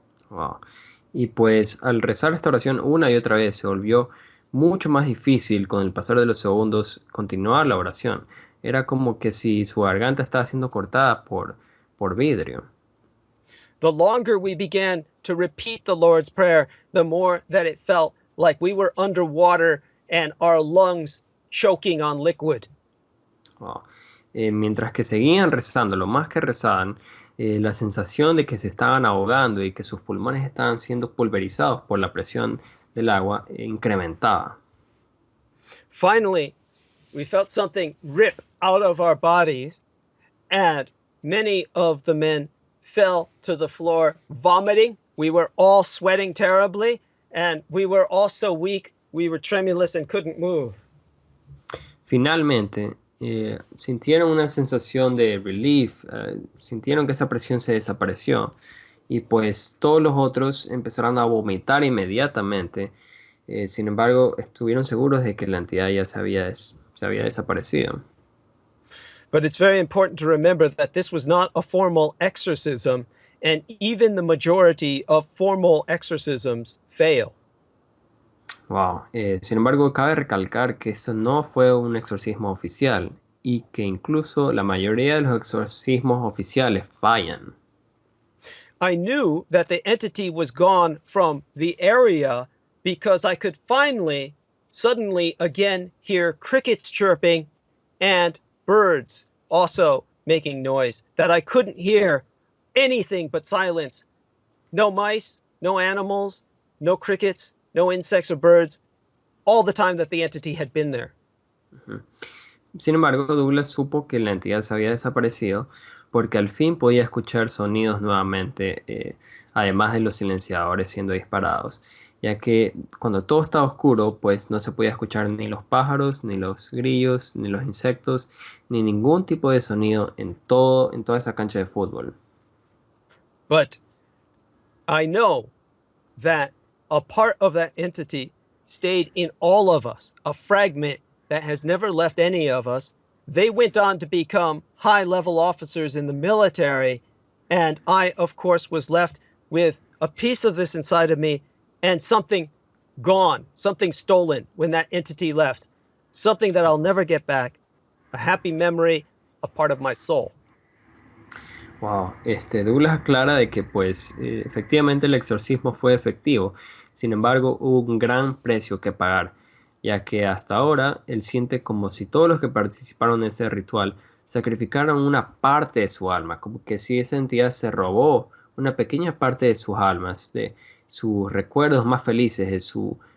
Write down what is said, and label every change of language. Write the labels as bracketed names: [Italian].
[English] Wow. [Spanish] Y pues al rezar esta oración una y otra vez se volvió mucho más difícil con el pasar de los segundos continuar la oración. Era como que si su garganta estaba siendo cortada por vidrio. [English] The longer we began to repeat the Lord's Prayer, the more that it felt like we were underwater and our lungs choking on liquid. Wow. [Spanish] Mientras que seguían rezando, lo más que rezaban, la sensación de que se estaban ahogando y que sus pulmones estaban siendo pulverizados por la presión del agua incrementaba. [English] Finally, we felt something rip out of our bodies, and many of the men fell to the floor vomiting. We were all sweating terribly, and we were all so weak, we were tremulous and couldn't move. [Spanish] Finalmente, sintieron una sensación de relief, sintieron que esa presión se desapareció y pues todos los otros empezaron a vomitar inmediatamente. Sin embargo, estuvieron seguros de que la entidad ya se había desaparecido. [English] But it's very important to remember that this was not a formal exorcism, and even the majority of formal exorcisms fail. Wow. [Spanish] Sin embargo, cabe recalcar que esto no fue un exorcismo oficial y que incluso la mayoría de los exorcismos oficiales fallan. [English] I knew that the entity was gone from the area because I could finally, suddenly again hear crickets chirping and birds also making noise, that I couldn't hear anything but silence. No mice, no animals, no crickets, no insects or birds, all the time that the entity had been there. [Spanish] Sin embargo, Douglas supo que la entidad se había desaparecido porque al fin podía escuchar sonidos nuevamente, además de los silenciadores siendo disparados, ya que cuando todo estaba oscuro, pues no se podía escuchar ni los pájaros, ni los grillos, ni los insectos, ni ningún tipo de sonido en toda esa cancha de fútbol. [English] But I know that a part of that entity stayed in all of us, a fragment that has never left any of us. They went on to become high-level officers in the military, and I, of course, was left with a piece of this inside of me and something gone, something stolen when that entity left, something that I'll never get back, a happy memory, a part of my soul. [Spanish] Wow, Douglas aclara de que pues efectivamente el exorcismo fue efectivo, sin embargo hubo un gran precio que pagar, ya que hasta ahora él siente como si todos los que participaron en ese ritual sacrificaron una parte de su alma, como que si esa entidad se robó una pequeña parte de sus almas, de sus recuerdos más felices, de su